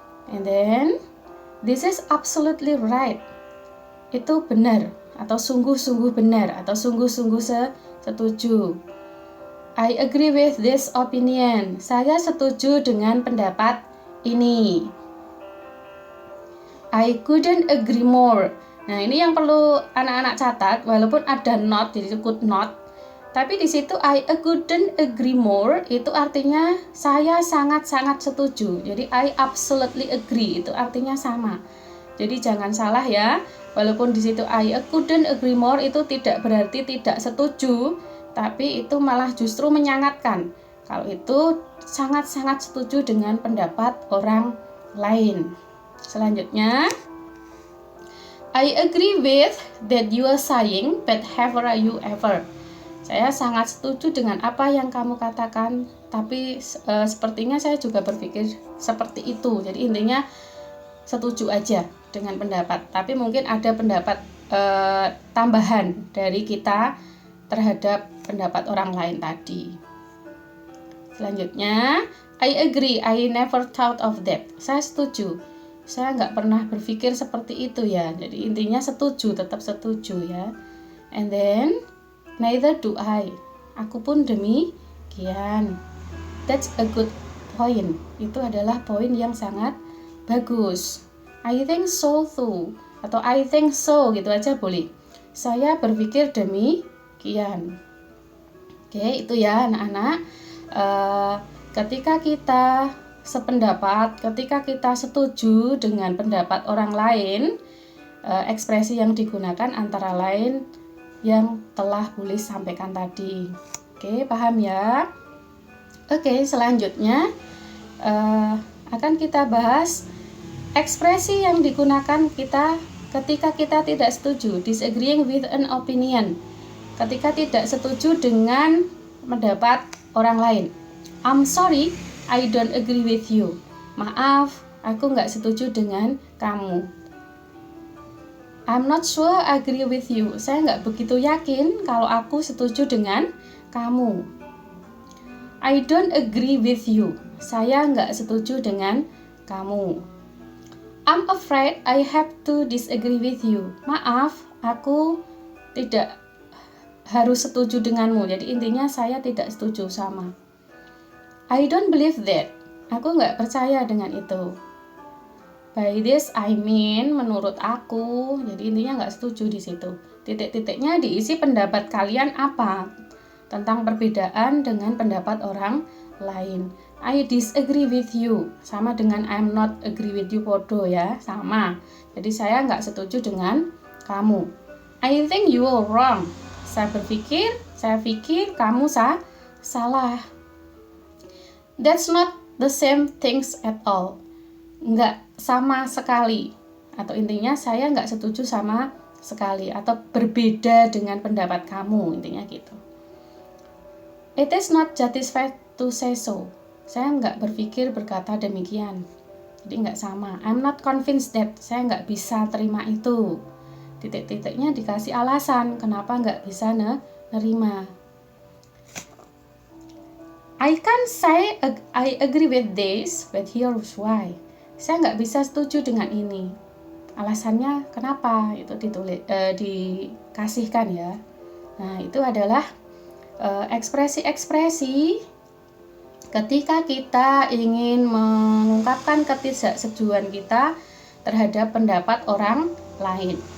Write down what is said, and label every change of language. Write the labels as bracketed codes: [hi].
[en] And then this is absolutely right. [id] Itu benar atau sungguh-sungguh benar atau sungguh-sungguh setuju. [en] I agree with this opinion. [id] Saya setuju dengan pendapat ini. [en] I couldn't agree more. [id] Nah, ini yang perlu anak-anak catat, walaupun ada not, jadi could not. Tapi di situ [en] I couldn't agree more [id] itu artinya saya sangat-sangat setuju. Jadi [en] I absolutely agree [id] itu artinya sama. Jadi jangan salah ya. Walaupun di situ [en] I couldn't agree more [id] itu tidak berarti tidak setuju, tapi itu malah justru menyangatkan. Kalau itu sangat-sangat setuju dengan pendapat orang lain. [en] Selanjutnya, I agree with that you are saying, but have you ever. [id] Saya sangat setuju dengan apa yang kamu katakan, tapi sepertinya saya juga berpikir seperti itu. Jadi intinya setuju aja dengan pendapat, tapi mungkin ada pendapat tambahan dari kita terhadap pendapat orang lain tadi. [en] Selanjutnya, I agree, I never thought of that. [id] Saya setuju, saya nggak pernah berpikir seperti itu ya. Jadi intinya setuju, tetap setuju ya. [en] And then neither do I. [id] Aku pun demikian. [en] That's a good point. [id] Itu adalah poin yang sangat bagus. [en] I think so too. Atau I think so [id] gitu aja boleh. Saya berpikir demikian. Oke, itu ya anak-anak. Ketika kita sependapat, ketika kita setuju dengan pendapat orang lain, ekspresi yang digunakan antara lain yang telah Buli sampaikan tadi. Oke, paham ya? Oke, selanjutnya akan kita bahas ekspresi yang digunakan kita ketika kita tidak setuju, [en] disagreeing with an opinion. [id] Ketika tidak setuju dengan pendapat orang lain. [en] I'm sorry, I don't agree with you. [id] Maaf, aku nggak setuju dengan kamu. [en] I'm not sure I agree with you. [id] Saya nggak begitu yakin kalau aku setuju dengan kamu. [en] I don't agree with you. [id] Saya nggak setuju dengan kamu. [en] I'm afraid I have to disagree with you. [id] Maaf, aku tidak harus setuju denganmu. Jadi intinya saya tidak setuju sama. [en] I don't believe that. [id] Aku nggak percaya dengan itu. [en] By this I mean [id] menurut aku. Jadi intinya nggak setuju di situ. Titik-titiknya diisi pendapat kalian apa tentang perbedaan dengan pendapat orang lain. [en] I disagree with you. [id] Sama dengan [en] I'm not agree with you, [id] podo ya, sama. Jadi saya nggak setuju dengan kamu. [en] I think you are wrong. [id] Saya pikir kamu salah. [en] That's not the same things at all. [id] Nggak sama sekali, atau intinya saya nggak setuju sama sekali atau berbeda dengan pendapat kamu, intinya gitu. [en] It is not justified to say so. [id] Saya nggak berpikir berkata demikian. Jadi nggak sama. [en] I'm not convinced that. [id] Saya nggak bisa terima itu. Titik-titiknya dikasih alasan kenapa nggak bisa nerima. [en] I can't say I agree with this, but here's why. [id] Saya nggak bisa setuju dengan ini. Alasannya kenapa? Itu dikasihkan ya. Nah, itu adalah ekspresi-ekspresi ketika kita ingin mengungkapkan ketidaksetujuan kita terhadap pendapat orang lain.